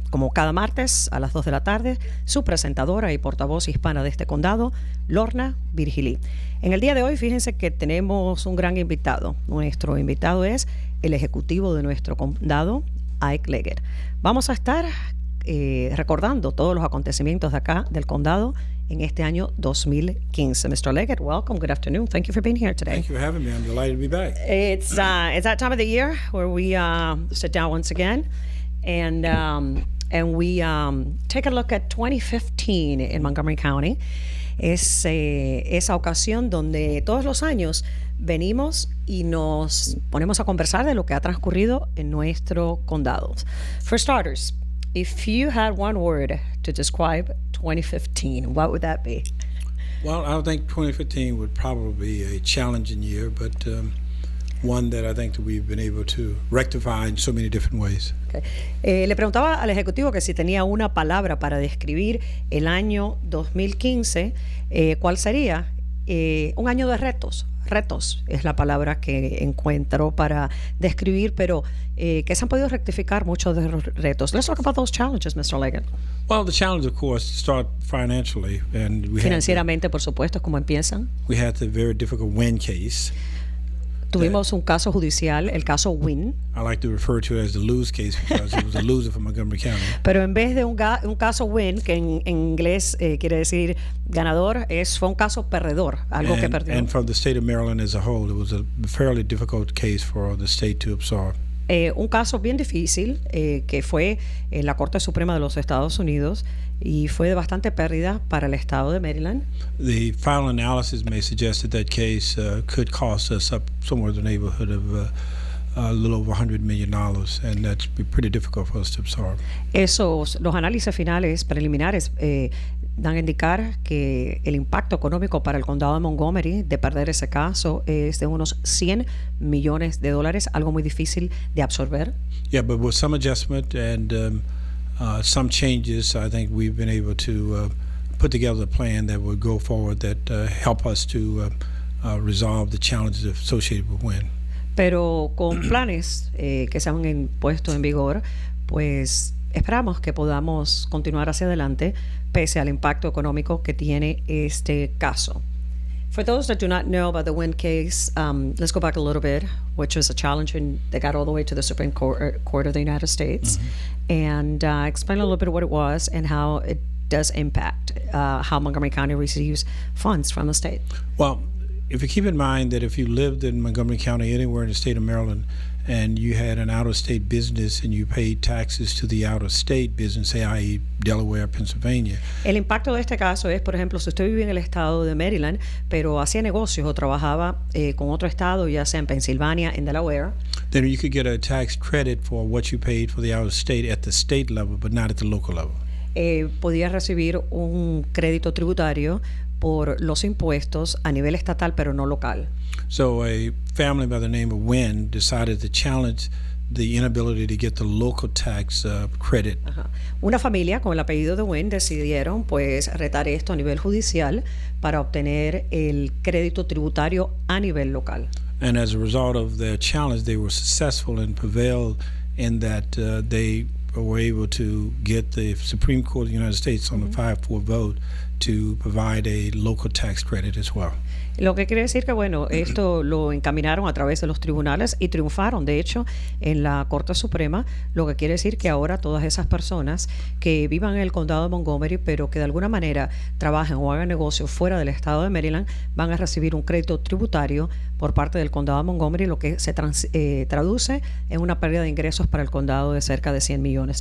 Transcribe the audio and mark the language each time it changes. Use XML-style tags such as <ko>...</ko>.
<es>Como cada martes a las 2 de la tarde, su presentadora y portavoz hispana de este condado, Lorna Virgilí. En el día de hoy, fíjense que tenemos un gran invitado. Nuestro invitado es el ejecutivo de nuestro condado, Ike Leggett. Vamos a estar recordando todos los acontecimientos de acá, del condado, en este año 2015.</es> <en>Mr. Leggett, welcome. Good afternoon. Thank you for being here today. Thank you for having me. I'm delighted to be back. It's that time of the year where we sit down once again and we take a look at 2015 in Montgomery County.</en> <es>Es esa ocasión donde todos los años venimos y nos ponemos a conversar de lo que ha transcurrido en nuestro condado.</es> <en>For starters, if you had one word to describe 2015, what would that be? Well, I think 2015 would probably be a challenging year, but one that I think that we've been able to rectify in so many different ways. Okay.</en> <es>Le preguntaba al ejecutivo que si tenía una palabra para describir el año 2015, ¿cuál sería? Un año de retos. Retos es la palabra que encuentro para describir, pero que se han podido rectificar muchos de los retos.</es> <en>Let's talk about those challenges, Mr. Leggett. Well, the challenge, of course, start financially, and</en> <es>financieramente, por supuesto, ¿cómo empiezan?</es> <en>We had the very difficult Wynn case.</en> <es>Tuvimos un caso judicial, el caso Wynn.</es> <en>I like to refer to it as the lose case because it was a loser for Montgomery County.</en> <es>Pero en vez de un caso Wynn, que en inglés quiere decir ganador, fue un caso perdedor, algo que perdió.</es> <en>And from the state of Maryland as a whole, it was a fairly difficult case for the state to absorb.</en> <es>Un caso bien difícil que fue en la Corte Suprema de los Estados Unidos y fue de bastante pérdida para el estado de Maryland.</es> <en>The final analysis may suggest that case could cost us up somewhere in the neighborhood of a little over $100 million, and that's pretty difficult for us to absorb.</en> <es>Los análisis finales preliminares dan a indicar que el impacto económico para el condado de Montgomery de perder ese caso es de unos $100 millones, algo muy difícil de absorber.</es> <en>Yeah, but with some adjustment and some changes, I think we've been able to put together a plan that would go forward that help us to resolve the challenges associated with Wynn.</en> <es>Pero con planes que se han puesto en vigor, pues esperamos que podamos continuar hacia adelante pese al impacto económico que tiene este caso.</es> <en>For those that do not know about the Wynn case, let's go back a little bit, which was a challenge that got all the way to the Supreme Court of the United States, and explain a little bit what it was and how it does impact how Montgomery County receives funds from the state. Well, if you keep in mind that if you lived in Montgomery County anywhere in the state of Maryland and you had an out-of-state business and you paid taxes to the out-of-state business, say, i.e. Delaware, Pennsylvania.</en> <es>El impacto de este caso es, por ejemplo, si usted vive en el estado de Maryland, pero hacía negocios o trabajaba con otro estado, ya sea en Pensilvania, en Delaware,</es> <en>then you could get a tax credit for what you paid for the out-of-state at the state level, but not at the local level.</en> <es>Podía recibir un crédito tributario por los impuestos a nivel estatal, pero no local.</es> <en>So a family by the name of Wynn decided to challenge the inability to get the local tax credit.</en> <es>Una familia con el apellido de Wynn decidieron pues retar esto a nivel judicial para obtener el crédito tributario a nivel local.</es> <en>And as a result of their challenge, they were successful and prevailed in that they were able to get the Supreme Court of the United States on a 5-4 vote to provide a local tax credit as well.</en> <es>Lo que quiere decir que, bueno, esto lo encaminaron a través de los tribunales y triunfaron, de hecho, en la Corte Suprema, lo que quiere decir que ahora todas esas personas que vivan en el condado de Montgomery, pero que de alguna manera trabajen o hagan negocio fuera del estado de Maryland, van a recibir un crédito tributario por parte del condado de Montgomery, lo que se traduce en una pérdida de ingresos para el condado de cerca de $100 millones.</es>